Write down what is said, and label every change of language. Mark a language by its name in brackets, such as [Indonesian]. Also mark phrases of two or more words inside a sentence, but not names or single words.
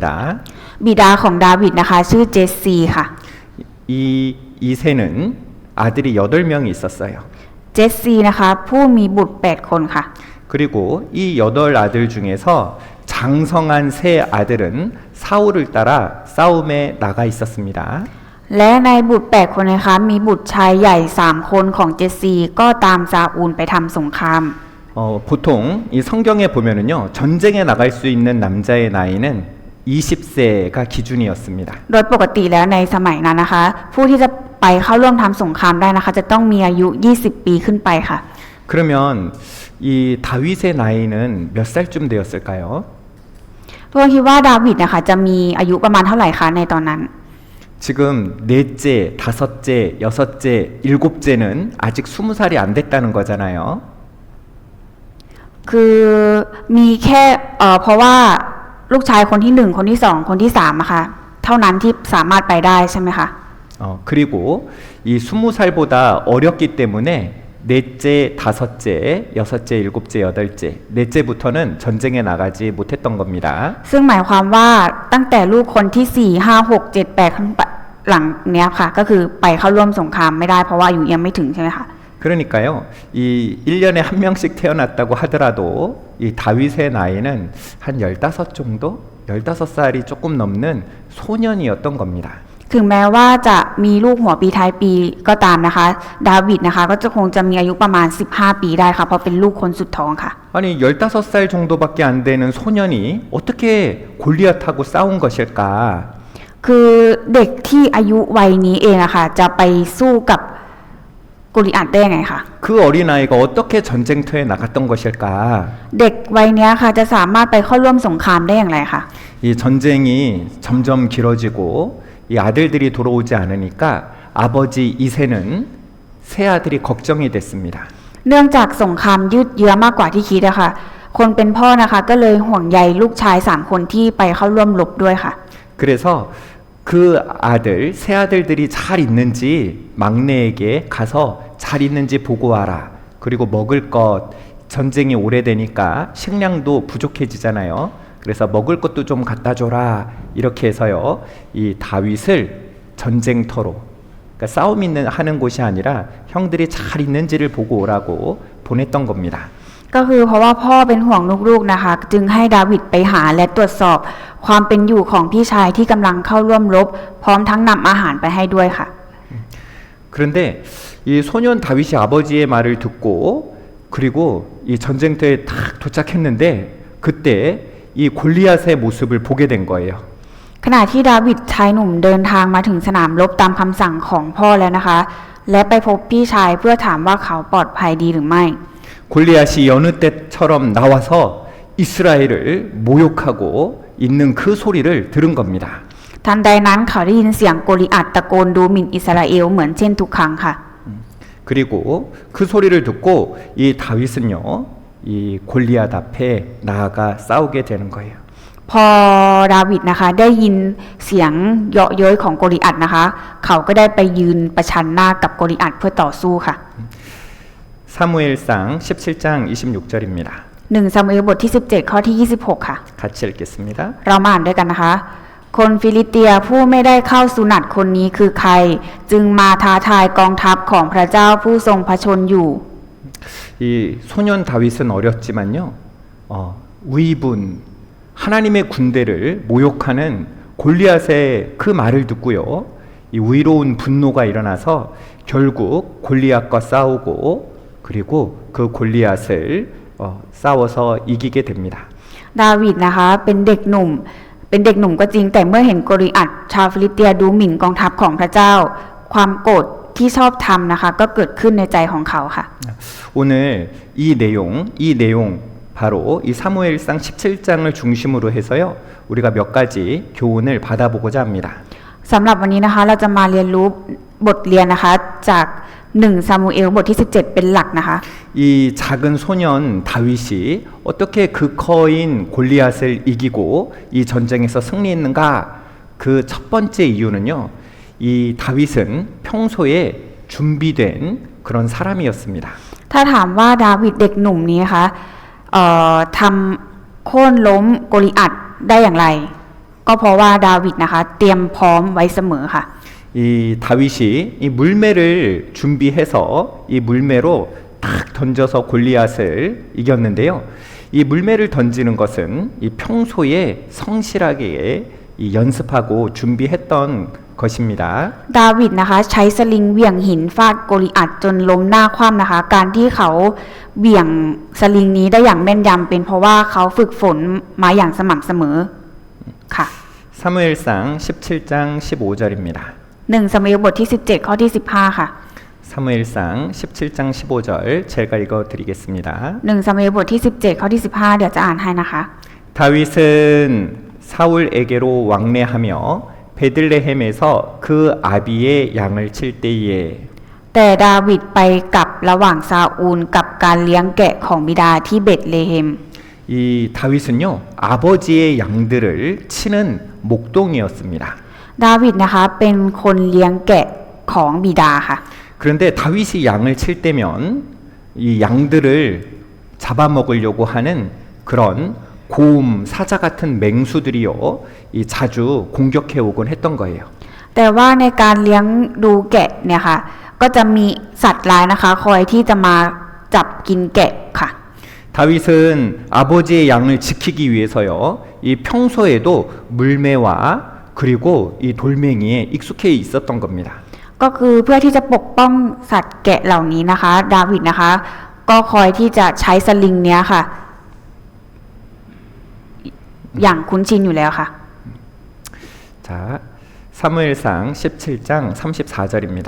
[Thai] บิดาของดาวิดนะคะชื่อเจสซีค่ะ [Korean] 이 이새는 아들이 8명이 있었어요. [Thai] เจสซีนะคะผู้มีบุตร8 คนค่ะ [Korean] 그리고 이 8아들 중에서 장성한 3아들은 사울을 따라 싸움에 나가 있었습니다. [Thai] และในบุตร8 คนนะคะมีบุตรชายใหญ่3 คนของเจสซีก็ตามซาอูลไปทำสงคราม [Korean] 보통 이 성경에 보면은요, 전쟁에 나갈 수 있는 남자의 나이는 20세가 기준이었습니다. [Thai] โดยปกติแล้วในสมัยนั้นนะคะผู้ที่จะไปเข้าร่วมทำสงครามได้นะคะจะต้องมีอายุ20 ปีขึ้นไปค่ะ [Korean] 그러면 이 다윗의 나이는 몇 살쯤 되었을까요? [Thai] ทุกคนคิดว่าดาวิดนะคะจะมีอายุประมาณเท่าไหร่คะในตอนนั้น [Korean] 지금 넷째, 다섯째, 여섯째, 일곱째는 아직 20살이 안 됐다는 거잖아요. [Thai] คือมีแค่เพราะว่าลูกชายคนที่1คนที่2คนที่3อะค่ะเท่านั้นที่สามารถไปได้ใช่ไหมคะ [Korean] 그리고 이 20살보다 어렸기 때문에 넷째, 다섯째, 여섯째, 일곱째, 여덟째, 넷째부터는 전쟁에 나가지 못했던 겁니다. [Thai] ซึ่งหมายความว่าตั้งแต่ลูกคนที่4 5 6 7 8ขึ้นไปหลังเนี้ยค่ะก็คือไปเข้าร่วมสงครามไม่ได้เพราะว่าอายุยังไม่ถึงใช่ไหมคะ [Korean] 그러니까요, 이 1년에 한 명씩 태어났다고 하더라도 이 다윗의 나이는 한 15 정도? 15살이 조금 넘는 소년이었던 겁니다. [Thai] ถึงแม้ว่าจะมีลูกหัวปีท้ายปีก็ตามนะคะดาวิดนะคะก็จะคงจะมีอายุประมาณ15 ปีได้ค่ะเพราะเป็นลูกคนสุดท้องค่ะ [Korean] 아니 15살 정도밖에 안 되는 소년이 어떻게 골리앗하고 싸운 것일까? [Thai] คือเด็กที่อายุวัยนี้เองอะค่ะจะไปสู้กับโกลิอัทได้ยังไงคะ [Korean] 그 어린아이가 어떻게 전쟁터에 나갔던 것일까? [Thai] เด็กวัยเนี้ยค่ะจะสามารถไปเข้าร่วมสงครามได้อย่างไรคะ [Korean] 이 전쟁이 점점 길어지고 이 아들들이 돌아오지 않으니까 아버지 이새는 새 아들이 걱정이 됐습니다. [Thai] เนื่องจากสงครามยืดเยื้อมากกว่าที่คิดอะค่ะคนเป็นพ่อนะคะก็เลยห่วงใยลูกชาย3 คนที่ไปเข้าร่วมรบด้วยค่ะ [Korean] 그래서 그 아들, 새 아들들이 잘 있는지 막내에게 가서 잘 있는지 보고 와라. 그리고 먹을 것, 전쟁이 오래되니까 식량도 부족해지잖아요. 그래서 먹을 것도 좀 갖다 줘라. 이렇게 해서요, 이 다윗을 전쟁터로, 그러니까 싸움 하는 곳이 아니라 형들이 잘 있는지를 보고 오라고 보냈던 겁니다. [Thai] ก็คือเพราะว่าพ่อเป็นห่วงลูกๆนะคะจึงให้ดาวิดไปหาและตรวจสอบความเป็นอยู่ของพี่ชายที่กำลังเข้าร่วมรบพร้อมทั้งนำอาหารไปให้ด้วยค่ะ [Korean] 그런데 이 소년 다윗이 아버지의 말을 듣고 그리고 이 전쟁터에 딱 도착했는데 그때 이 골리앗의 모습을 보게 된 거예요. [Thai] ขณะที่ดาวิดชายหนุ่มเดินทางมาถึงสนามรบตามคำสั่งของพ่อแล้วนะคะและไปพบพี่ชายเพื่อถามว่าเขาปลอดภัยดีหรือไม่ [Korean] 골리앗이 여느 때처럼 나와서 이스라엘을 모욕하고 있는 그 소리를 들은 겁니다. [Thai] ทันใดนั้นเขาได้ยินเสียงโกลิอัทตะโกนดูหมิ่นอิสราเอลเหมือนเช่นทุกครั้งค่ะ [Korean] 그리고 그 소리를 듣고 이 다윗은요, 이 골리앗 앞에 나아가 싸우게 되는 거예요. [Thai] พพอดาวิดนะคะได้ยินเสียงเยาะเย้ยของโกลิอัทนะคะเขาก็ได้ไปยืนประชันหน้ากับโกลิอัทเพื่อต่อสู้ค่ะ [Korean] 사무엘상 17장 26절입니다. [Thai] 1 ซามูเอลบทที่ 17 ข้อที่ 26 ค่ะ [Korean] 같이 읽겠습니다. [Thai] เรามาอ่านด้วยกันนะคะ คนฟิลิสเตียผู้ไม่ได้เข้าสุนัตคนนี้คือใคร จึงมาท้าทายกองทัพของพระเจ้าผู้ทรงพระชนอยู่ [Korean] 이 소년 다윗은 어렸지만요. 위분 하나님의 군대를 모욕하는 골리앗의 그 말을 듣고요. 이 위로운 분노가 일어나서 결국 골리앗과 싸우고 그리고 그 골리앗을 싸워서 이기게 됩니다. [Thai] ดาวิดนะคะเป็นเด็กหนุ่มก็จริงแต่เมื่อเห็นโกลิอัทชาวฟิลิสเตียดูหมิ่นกองทัพของพระเจ้า ความโกรธที่ชอบทำนะคะก็เกิดขึ้นในใจของเขาค่ะ [Korean] 오늘 이 내용 바로 이 사무엘상 17장을 중심으로 해서요. 우리가 몇 가지 교훈을 받아보고자 합니다. [Thai] สำหรับวันนี้นะคะเราจะมาเรียนรู้บทเรียนนะคะจาก1ซามูเอลบทที่ 17 เป็นหลักนะคะ [Korean] 이 작은 소년 다윗이 어떻게 그 커인 골리앗을 이기고 이 전쟁에서 승리했는가? 그 첫 번째 이유는요. 이 다윗은 평소에 준비된 그런 사람이었습니다. [Thai] ถ้าถามว่าดาวิดเด็กหนุ่มนี้นะคะทำโค่นล้มโกลิอัทได้อย่างไร ก็เพราะว่าดาวิดนะคะเตรียมพร้อมไว้เสมอค่ะ [Korean] 이 다윗이 이 물매를 준비해서 이 물매로 탁 던져서 골리앗을 이겼는데요. 이 물매를 던지는 것은 이 평소에 성실하게 이 연습하고 준비했던 것입니다. [Thai] ดาวิดนะคะใช้สลิงเหวี่ยงหินฟาดโกลิอัทจนล้มหน้าคว่ำนะคะ การที่เขาเหวี่ยงสลิงนี้ได้อย่างแม่นยำเป็นเพราะว่าเขาฝึกฝนมาอย่างสม่ำเสมอค่ะ [Korean] 사무엘상 17장 15절입니다. [Thai] 1 ซามูเอลบทที่ 17 ข้อที่ 15 ค่ะ [Korean] 사무엘상 17장 15절 제가 읽어 드리겠습니다. [Thai] 1 ซามูเอลบทที่ 17 ข้อที่ 15 เดี๋ยวจะอ่านให้นะคะ [Korean] 다윗은 사울에게로 왕래하며 베들레헴에서 그 아비의 양을 칠 때에 [Thai] แต่ดาวิดไปกับระหว่างซาอูลกับการเลี้ยงแกะของบิดาที่เบธเลเฮม [Korean] 이 다윗은요 아버지의 양들을 치는 목동이었습니다. [Thai] ดาวิดนะคะเป็นคนเลี้ยงแกะของบิดาค่ะ [Korean] 그런데 다윗이 양을 칠 때면 이 양들을 잡아먹으려고 하는 그런 곰, 사자 같은 맹수들이요 이 자주 공격해 오곤 했던 거예요. [Thai] แต่ว่าในการเลี้ยงดูแกะเนี่ยค่ะก็จะมีสัตว์ร้ายนะคะคอยที่จะมาจับกินแกะค่ะ [Korean] 다윗은 아버지의 양을 지키기 위해서요 이 평소에도 물매와 그리고 이 돌멩이에 익숙해 있었던 겁니다. [Thai] ก็คือเพื่อที่จะปกป้องสัตว์แกะเหล่านี้นะคะดาวิดนะคะก็คอยที่จะใช้สลิงเนี้ยค่ะอย่างคุ้นชินอยู่แล้วค่ะ [Korean] 자, 사무엘상 17장 34절입니다.